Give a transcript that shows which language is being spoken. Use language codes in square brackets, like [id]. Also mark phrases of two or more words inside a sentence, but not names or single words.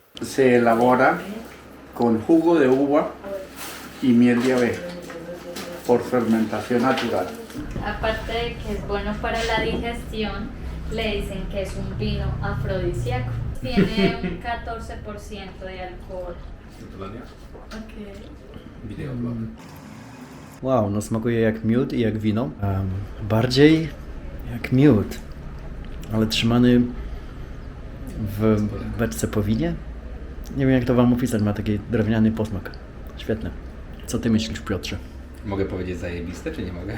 [es] Se elabora con jugo de uva y miel de abeja por fermentación natural. Aparte de que es bueno para la digestión, le dicen que es un vino afrodisíaco. Tiene un 14% de alcohol. [pl] Wow, no smakuje jak miód i jak wino. Bardziej jak miód, ale trzymany w beczce po winie. Nie wiem jak to wam opisać, ma taki drewniany posmak. Świetne. Co ty myślisz, Piotrze? Mogę powiedzieć zajebiste, czy nie mogę?